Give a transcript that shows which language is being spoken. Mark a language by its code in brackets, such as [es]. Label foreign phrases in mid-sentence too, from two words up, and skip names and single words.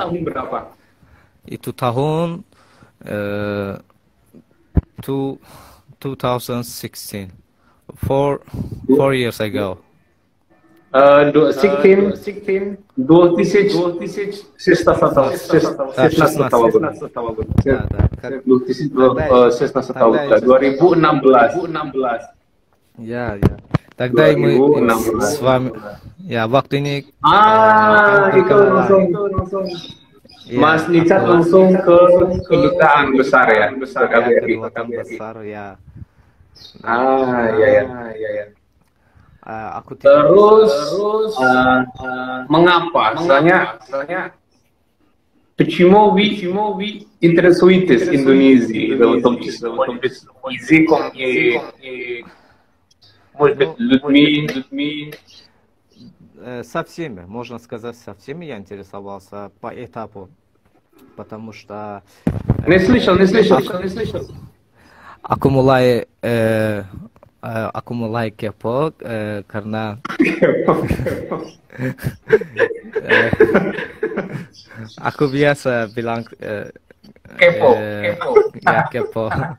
[id] Itu tahun 2016, [en] 4 years ago. [id] 16 2016. Ya, ya. [ru] Тогда мы с вами, [id] waktu ini itu langsung Mas Nicat langsung ke kedutaan besar ya, KBRI. besar ya. Iya. Aku Terus mengapa? [ru] Soalnya почему вы интересуетесь Индонезией, в том числе языком и, может быть, людьми? Со всеми, можно сказать, со всеми я интересовался по этапу, потому что... Не слышал. [id] Aku mulai kepo karena aku biasa bilang Kepo. Ya, kepo.